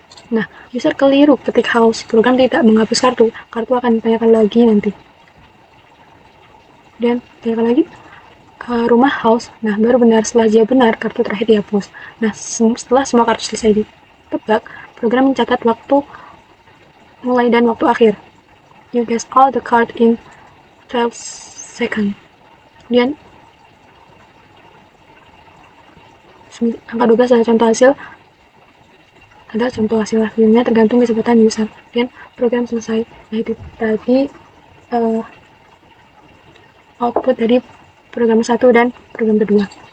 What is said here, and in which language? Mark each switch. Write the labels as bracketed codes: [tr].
[id] Nah, user keliru ketik house, program tidak menghapus kartu akan ditanyakan lagi nanti. Dan tanyakan lagi rumah house. Nah, baru benar, setelah dia benar, kartu terakhir dihapus. Nah, setelah semua kartu selesai ditebak, program mencatat waktu mulai dan waktu akhir. [en] you guess all the card in 12 seconds. [id] Kemudian angka 12 adalah contoh hasil hasilnya tergantung kecepatan user. Kemudian program selesai. Nah, itu tadi output dari program 1 dan program kedua.